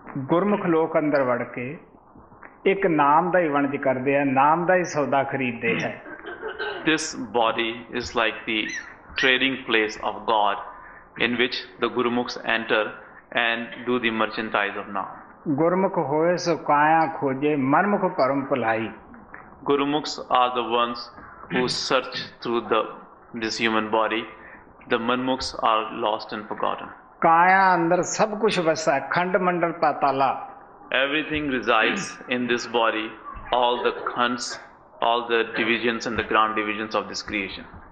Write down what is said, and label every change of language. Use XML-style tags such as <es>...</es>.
<pa>ਗੁਰਮੁਖ ਲੋਕ ਅੰਦਰ ਵੜ ਕੇ ਇੱਕ ਨਾਮ ਦਾ ਹੀ ਵਣਜ ਕਰਦੇ ਆ, ਨਾਮ ਦਾ ਹੀ ਸੌਦਾ ਖਰੀਦਦੇ ਹੈ।</pa> <en>This body is like the trading place of God, in which the Gurumukhs enter and do the merchandise of Naam.</en> <pa>ਗੁਰਮੁਖ ਹੋਏ ਸੋ ਕਾਇਆ ਖੋਜੇ, ਮਨਮੁਖ ਭਰਮ ਭੁਲਾਈ।</pa> <en>Gurumukhs are the ones who search through this human body. The Manmukhs are lost and forgotten.</en> <pa>ਕਾਇਆ ਅੰਦਰ ਸਭ ਕੁਝ ਵਸਾ ਹੈ, ਖੰਡ ਮੰਡਲ ਪਾਤਾਲਾ।</pa> <en>Everything resides in this body, all the khands, all the divisions and the ground divisions of this creation.</en>